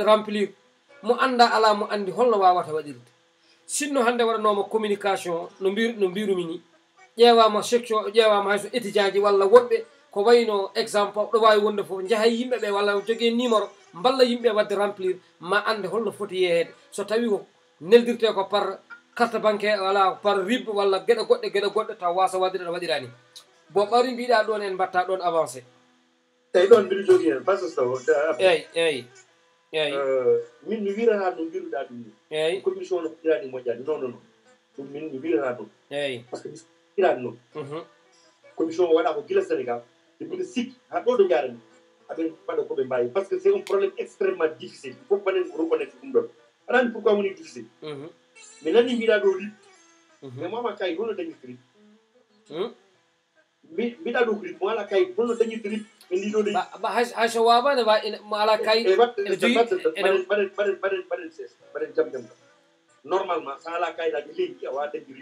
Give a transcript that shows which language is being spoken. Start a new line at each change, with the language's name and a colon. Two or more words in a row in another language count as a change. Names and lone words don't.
Fula: remplir mo anda ala mo andi holno wawata waɗirde sinno hande waɗanoma communication no mbirumi ni ƴeewama section ƴeewama hayso étudiant ji walla woɗɓe ko wayno exemple ɗo wawi wonde foof jaahay yimɓeɓe walla jogui numéro mballa yimɓe wadde remplir ma ande holno foti yeeyede so tawi ko neldirte ko
French: par carte bancaire
Fula: wala
French: par rib
Fula: walla gueɗe goɗɗe taw wasa wadde ɗo waɗirani bo ɓari mbiɗa ɗon en mbatta ɗon avancé eyi ɗon mbiɗo jogui hen
French: par ce que eyyi
Fula: min mi wirata no mbiruɗa ɗum ni eyyi commission no waɗirani moƴƴani non non non ɗum min mi wirata ɗum eyyi
French: par ce que
Fula: mi irani noon commission o waɗa ko guila sénégal ɓe mbiɗa sikki ha ɗo ɗo jarani aɓen mbaɗa koɓe mbawi
French: par ce que c'est un problème extrêmement difficile il faut
Fula: mbaɗen reconnaître ɗum ɗon aɗa andi pourquoi woni difficile mi nani mbiɗa ɗo rip mais mama kayit holno dañirta rip mbiɗa ɗo ko rip mo ala kayit holno dañirta rip ɓe ndi ɗo leydi hayso wawano mo ala kayit ene jogui mbaɗen jam jam normalement sa ala kayidaji leydi a wawa dañde rip